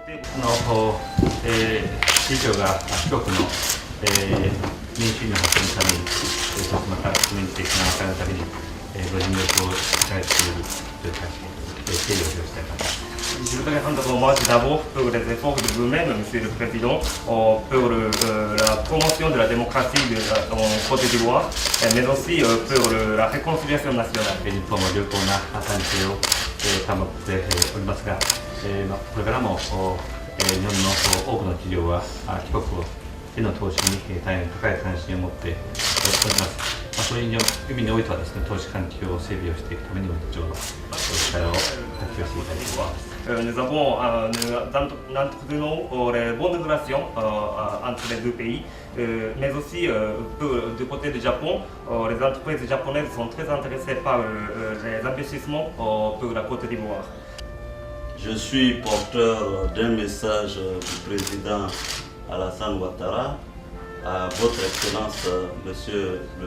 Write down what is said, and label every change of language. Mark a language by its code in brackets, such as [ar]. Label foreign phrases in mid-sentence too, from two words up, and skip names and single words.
[fr] Je voudrais rendre hommage d'abord pour les efforts de vous-même, Monsieur le Président, pour la promotion de la démocratie en Côte d'Ivoire, mais aussi pour la réconciliation nationale. [ja] 日本も良好な関係を保っておりますが、これからも日本の多くの企業は帰国への投資に大変高い関心を持っております。そういう意味においてはですね、投資環境を整備をしていくためにも非常に力を発揮をしていきたいと思います。 [fr] Nous avons entretenons les bonnes relations entre les deux pays, mais aussi du côté du Japon, les entreprises japonaises sont très intéressées par les investissements pour la Côte d'Ivoire. Je suis porteur d'un message du président Alassane Ouattara à votre Excellence, Monsieur le